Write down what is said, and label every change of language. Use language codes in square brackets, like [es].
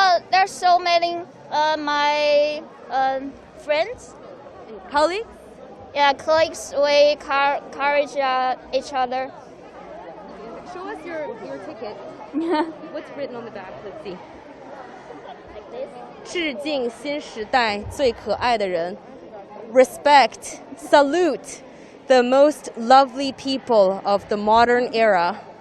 [en] There's so many my friends. Colleagues? Yeah, colleagues, we encourage each other. Show us your ticket. What's written on the back? Let's see. [zh] 致敬新时代最可爱的人. [en] Respect, salute the most lovely people of the modern era.